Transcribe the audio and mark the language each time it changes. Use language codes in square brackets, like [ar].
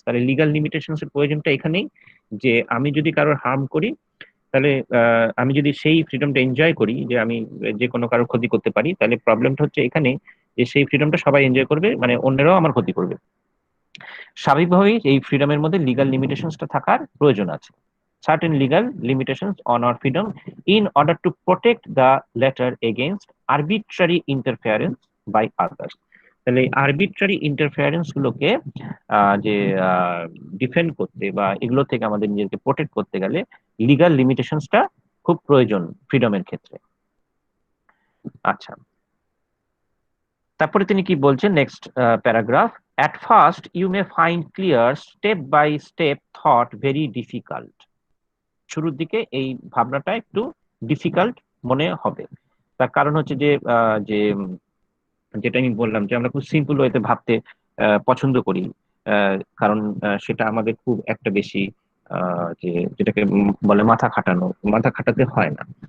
[bn] তাহলে legal limitations এর প্রয়োজনটা এখানেই, যে আমি যদি কারোর হার্ম করি, তাহলে আমি যদি সেই ফ্রিডমটা এনজয় করি যে আমি যে কোনো কারোর ক্ষতি করতে পারি, তাহলে প্রবলেমটা হচ্ছে এখানে যে সেই ফ্রিডমটা সবাই এনজয় করবে, মানে অন্যরাও আমার ক্ষতি করবে। স্বাভাবিকভাবেই এই ফ্রিডমের মধ্যে লিগাল লিমিটেশনসটা থাকার প্রয়োজন আছে। [en] Certain legal limitations on our freedom in order to protect the latter against arbitrary interference by others। [bn] তাহলে আরবিট্রারি ইন্টারফেয়ারেন্স গুলোকে যে ডিফেন্ড করতে বা এগুলো থেকে আমাদের নিজেকে প্রোটেক্ট করতে গেলে লিগাল লিমিটেশনসটা খুব প্রয়োজন ফ্রিডমের ক্ষেত্রে। আচ্ছা, তারপরে তিনি কি বলছেন next paragraph, [en] at first you may find clear step by step thought very difficult। [bn] শুরুর দিকে এই ভাবনাটা একটু ডিফিকাল্ট মনে হবে, তার কারণ হচ্ছে যে যেটা আমি বললাম যে আমরা খুব সিম্পল ওয়েতে ভাবতে পছন্দ করি, কারণ সেটা আমাদের খুব একটা বেশি যে যেটাকে বলে মাথা খাটাতে হয় না।